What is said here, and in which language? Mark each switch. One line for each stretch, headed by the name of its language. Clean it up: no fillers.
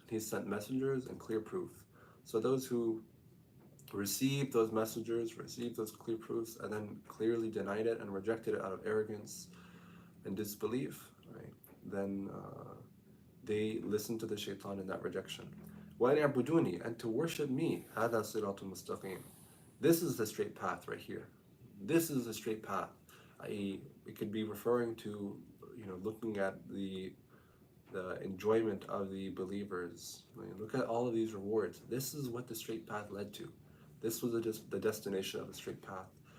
English: He's sent messengers and clear proof. So those who received those messengers, received those clear proofs, and then clearly denied it and rejected it out of arrogance and disbelief, right, then they listen to the shaitan in that rejection.
Arabic: وَأَنْ يَعْبُدُونِي,
English: and to worship me,
Arabic: هَذَا صِرَاطٌ مُسْتَقِيمٌ.
English: This is the straight path right here. This is the straight path. It could be referring to, looking at the enjoyment of the believers. Look at all of these rewards. This is what the straight path led to. This was the destination of the straight path.